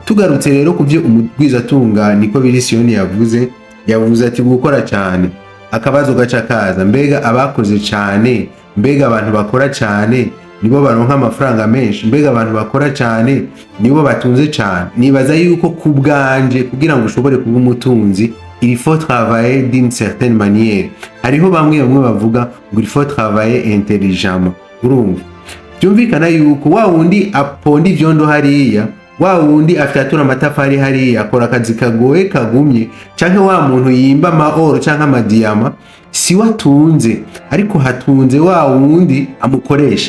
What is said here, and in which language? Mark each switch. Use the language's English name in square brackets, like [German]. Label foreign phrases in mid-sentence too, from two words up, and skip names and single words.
[Rundi] Tugarutse rero kuvyo umugwizatunga niko biri Siyoni yavuze ati gukora cyane. Akabazo gaca kaza, mbega abakoze cyane, mbega abantu bakora cyane nibo baronka amafaranga menshi, mbega abantu bakora cyane nibo batunze cyane? Nibaza yuko kubwanje kugira ngo ushobore kuba umutunzi [French] il faut travailler d'une certaine manière. [Rundi] Hariho bamwe bavuga ngo [French] il faut travailler intelligemment. [Rundi] Urumva byumvikana yuko wa wundi aponda ivyondo hariya, wa wundi afyatura amatafari hariya akora akazi kagoye kagumye, canke wa muntu yimba amaoro canke amadiyama si watunze, ariko hatunze wa wundi amukoresha.